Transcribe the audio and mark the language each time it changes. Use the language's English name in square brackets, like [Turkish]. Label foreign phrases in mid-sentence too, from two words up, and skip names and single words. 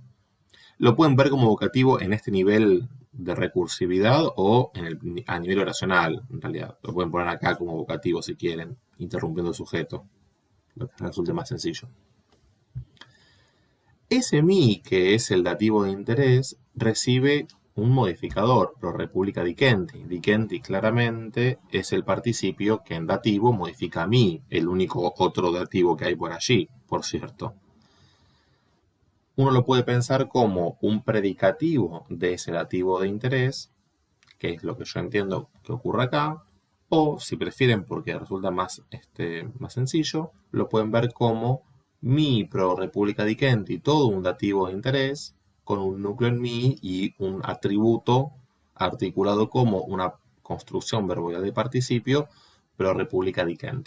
[Spanish] Lo pueden ver como vocativo en este nivel de recursividad o a nivel oracional, en realidad. Lo pueden poner acá como vocativo si quieren, interrumpiendo el sujeto, lo que resulte más sencillo. Ese mi, que es el dativo de interés, recibe un modificador, [Latin] pro repubblica dicenti. [Spanish] Dicenti claramente es el participio que en dativo modifica a mi, el único otro dativo que hay por allí, por cierto. Uno lo puede pensar como un predicativo de ese dativo de interés, que es lo que yo entiendo que ocurre acá, o si prefieren, porque resulta más sencillo, lo pueden ver como [Latin] mi pro repubblica dicenti, [Spanish] todo un dativo de interés, con un núcleo en mi y un atributo articulado como una construcción verboidal de participio, [Latin] pro repubblica dicenti.